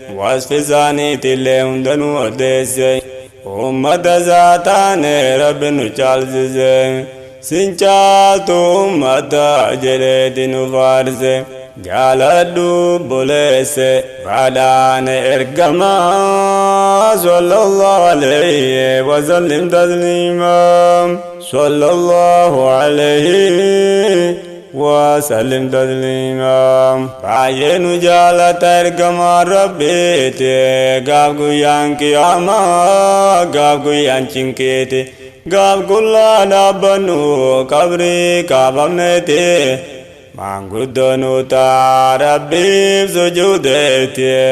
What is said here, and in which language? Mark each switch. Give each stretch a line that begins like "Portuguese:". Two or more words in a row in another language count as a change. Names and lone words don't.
Oromo: Wasfi isaaniitillee hunda nu odeesse. Ummata isaa taane Rabbi nu caalchise. Sin caaltu ummata jedheeti nu faarse. Jaaladhu buleesse. Badhaane ergama.
Arabic: صلى الله عليه وسلم تسليما. صلى الله عليه وسلم تسليما.
Oromo: Baay'ee nu jaalata ergama Rabbiiti. Gaaf guyyaan qiyaamaa, gaaf guyyaan cinqiiti. Gaaf qullaa dhaabbannu qabrii kaafamneeti. Maanguddoo nu ta'a Rabbiif sujuudeeti.